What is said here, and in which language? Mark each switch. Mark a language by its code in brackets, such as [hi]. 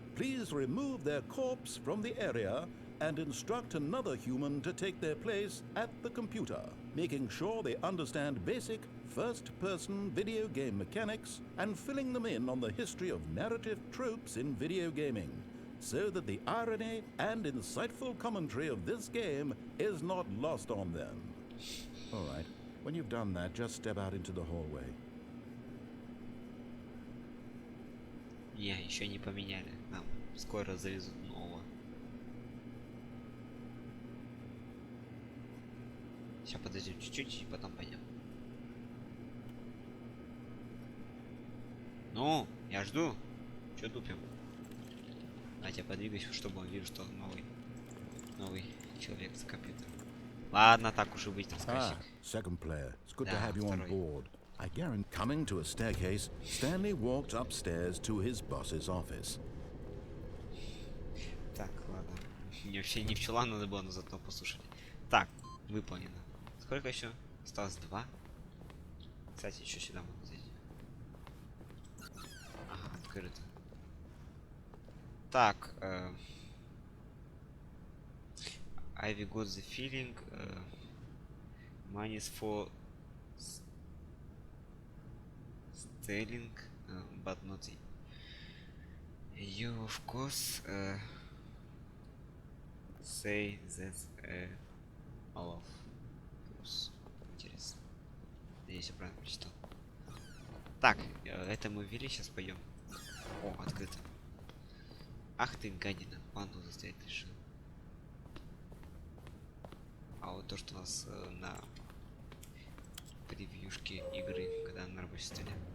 [en] Please remove their corpse from the area and instruct another human to take their place at the computer, making sure they understand basic first-person video game mechanics and filling them in on the history of narrative tropes in video gaming, so that the irony and insightful commentary of this game is not lost on them. All right, when you've done that, just step out into the hallway. [ru] Не, еще не поменяли. Нам скоро завезут нового. Сейчас подождем чуть-чуть и потом пойдем. Ну, я жду. Че тупим? Давайте подвигайся, чтобы он видел, что новый человек за компьютером. Ладно, так уж и быть, рассказчик. [en] Second player. It's good to have you on board. I guarantee. Coming to a staircase, Stanley walked upstairs to his boss's office. [ru] Так, ладно. Мне вообще не в чулан надо было, но зато послушали. Так, выполнено. Сколько еще? Осталось 2. Кстати, еще сюда могу зайти. Ага, открыто. [en] Так, Ivy got the feeling money is for stealing, but not you, of course, say that's all of course. [ru] Интересно. Надеюсь, я правильно прочитал. Так, это мы ввели, сейчас пойдем. О, открыто. Ах ты, гадина, панду заставить решил. А вот то, что у нас на превьюшке игры, когда на рабочем столе.